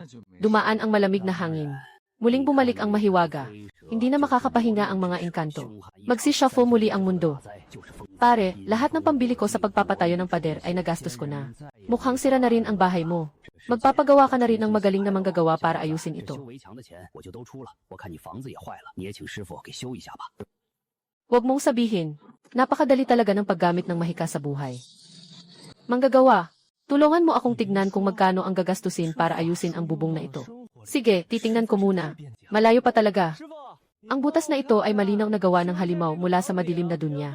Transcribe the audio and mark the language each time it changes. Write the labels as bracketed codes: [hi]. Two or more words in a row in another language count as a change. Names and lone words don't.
[tl] Dumaan ang malamig na hangin. Muling bumalik ang mahiwaga. Hindi na makakapahinga ang mga engkanto. Magsishuffle muli ang mundo. Pare, lahat ng pambili ko sa pagpapatayo ng pader ay nagastos ko na. Mukhang sira na rin ang bahay mo. Magpapagawa ka na rin ng magaling na manggagawa para ayusin [zh] 这 [tl] ito. [zh] 修围墙的钱我就都出了，我看你房子也坏了，你也请师傅给修一下吧。 [tl] Huwag mong sabihin, napakadali talaga ng paggamit ng mahika sa buhay. Manggagawa, tulungan mo akong tignan kung magkano ang gagastusin para ayusin ang bubong na ito. Sige, titingnan ko muna. Malayo pa talaga. Ang butas na ito ay malinaw na gawa ng halimaw mula sa madilim na dunya.